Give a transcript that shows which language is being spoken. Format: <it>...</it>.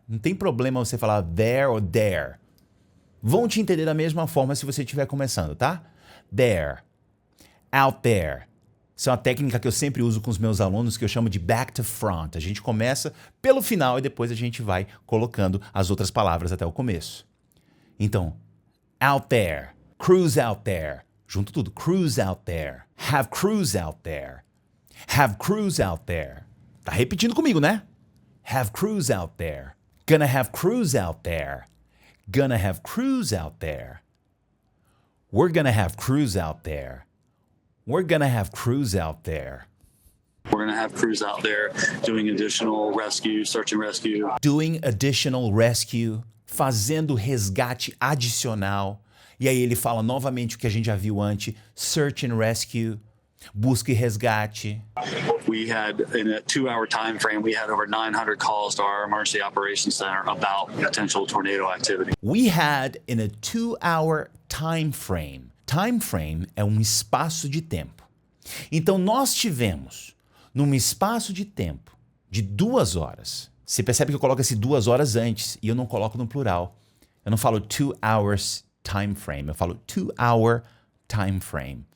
<pt>Não tem problema você falar there ou there. Vão te entender da mesma forma se você estiver começando, tá? There. Out there. Isso é uma técnica que eu sempre uso com os meus alunos, que eu chamo de</pt> <en>back to front.</en> <pt>A gente começa pelo final e depois a gente vai colocando as outras palavras até o começo.</pt> <en>Então, out there, crews out there.</en> <pt>Junto tudo,</pt> <en>crews out there. Have crews out there. Have crews out there.</en> <pt>Tá repetindo comigo, né?</pt> <en>Have crews out there. Gonna have crews out there. Gonna have crews out there. We're gonna have crews out there. We're gonna have crews out there. We're going to have crews out there doing additional rescue, search and rescue. Doing additional rescue,</en> <pt>fazendo resgate adicional. E aí ele fala novamente o que a gente já viu antes, search and rescue, busca e resgate.</pt> <en>We had, in a 2-hour time frame, we had over 900 calls to our emergency operations center about potential tornado activity. We had in a 2-hour time frame.</en> <pt>Time frame é um espaço de tempo. Então nós tivemos, num espaço de tempo de 2 horas. Você percebe que eu coloco esse 2 horas antes e eu não coloco no plural. Eu não falo</pt> <en>2 hours time frame,</en> <pt>eu falo 2-hour time frame.</pt>